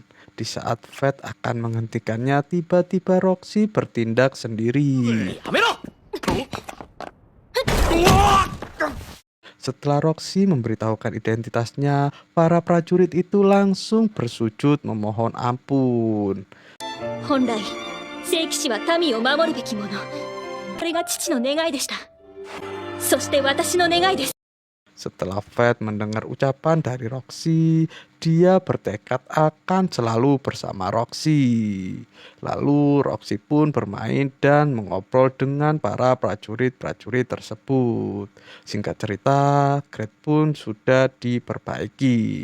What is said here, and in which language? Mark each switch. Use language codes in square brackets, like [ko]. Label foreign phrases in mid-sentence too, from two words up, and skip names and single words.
[id] Di saat Fed akan menghentikannya, tiba-tiba Roxy bertindak sendiri. [ja] やめろ。 [id] Setelah Roxy memberitahukan identitasnya, para prajurit itu langsung bersujud memohon ampun. [ja] 本来聖騎士は民を守るべきもの。これが父の願いでした。そして私の願いです。 [id] Setelah Fed mendengar ucapan dari Roxy, dia bertekad akan selalu bersama Roxy. Lalu Roxy pun bermain dan mengobrol dengan para prajurit-prajurit tersebut. Singkat cerita, grade pun sudah diperbaiki.